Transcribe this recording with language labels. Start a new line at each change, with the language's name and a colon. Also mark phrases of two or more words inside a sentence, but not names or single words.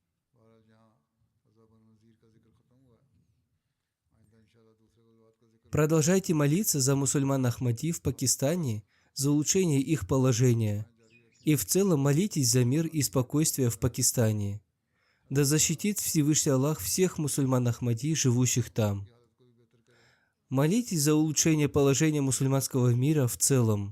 Urdu: بہرحال جہاں عذاب نضیر کا ذکر ختم ہوا ہے، آئندہ
Arabic: إن شاء الله
Urdu: دوسرے غزوات کا ذکر.
Russian: Продолжайте молиться за мусульман Ахмади в Пакистане, за улучшение их положения. И в целом молитесь за мир и спокойствие в Пакистане. Да защитит Всевышний Аллах всех мусульман Ахмади, живущих там. Молитесь за улучшение положения мусульманского мира в целом.